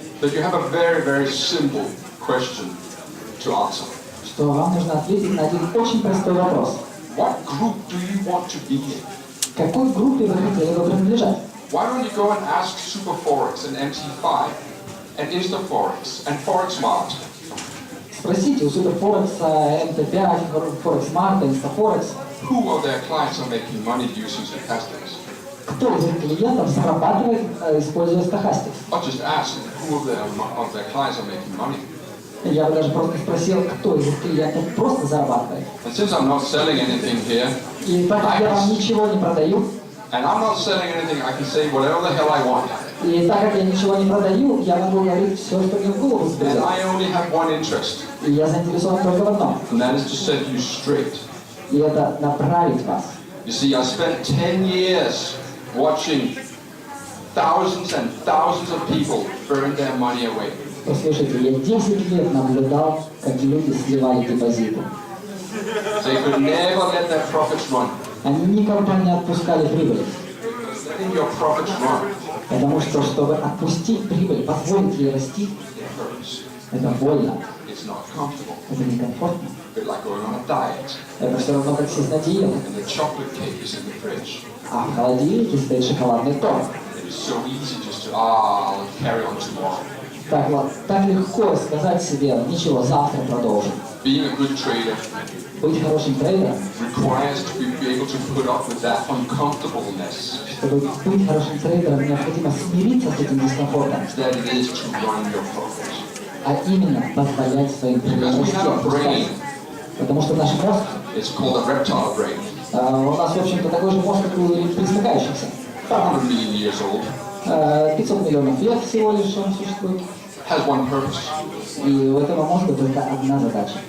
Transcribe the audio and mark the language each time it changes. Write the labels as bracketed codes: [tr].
[en] that you have a very, very simple question to answer. [ru] что вам нужно ответить на один очень простой вопрос. [en] What group do you want to be in? [ru] К какой группе вы хотели бы принадлежать? [en] Why don't you go and ask Super Forex and MT5 and InstaForex and ForexMart? [ru] Спросите у Суперфорекса, МТ5, Форекс-Марта, Инстафорекс, [en] who of their clients are making money using stochastics. [ru] кто из их клиентов зарабатывает, используя Stochastics. [en] Or just ask who of their clients are making money. [ru] Я бы даже просто спросил, кто из их клиентов просто зарабатывает. [en] And since I'm not selling anything here, [ru] И так как я вам ничего не продаю, [en] and I'm not selling anything, I can say whatever the hell I want. [ru] и так как я ничего не продаю, я могу говорить все, что мне в голову [en] And [ru] взбредет. [en] I only have one interest, [ru] И я заинтересован только в одном. [en] and that is to set you straight. [ru] И это направить вас. [en] You see, I spent 10 years watching thousands and thousands of people burn their money away. [ru] Послушайте, я 10 лет наблюдал, как люди сливали депозиты. [en] They could never let their profits run. [ru] Они никогда не отпускали прибыль. [en] Letting your profits run, [ru] Потому что, чтобы отпустить прибыль, позволить ей расти, [en] it hurts. [ru] это больно, [en] It's not comfortable. [ru] это некомфортно. [en] A bit like going on a diet, [ru] Это все равно, как сесть на диету. [en] and the chocolate cake is in the fridge. [ru] А в холодильнике стоит шоколадный торт. [en] It is so easy just to, I'll carry on tomorrow. [ru] Так вот, так легко сказать себе, ничего, завтра продолжим. [en] Being a good trader [ru] Быть хорошим трейдером, [en] requires to be able to put up with that uncomfortableness [ru] чтобы быть хорошим трейдером, необходимо смириться с этим дискомфортом, [en] that it is to run your profit. [ru] а именно позволять своим прибылям [en] Because we [ru] расти, [en] have a [ru] отпускать. [en] brain, [ru] Потому что наш мозг, [en] it's called a reptile brain, [ru] у нас, в общем-то, такой же мозг, как у пресмыкающихся. [en] 500 million years old, [ru] 500 миллионов лет всего лишь он существует. [en] has one purpose, [ru] И у этого мозга только одна задача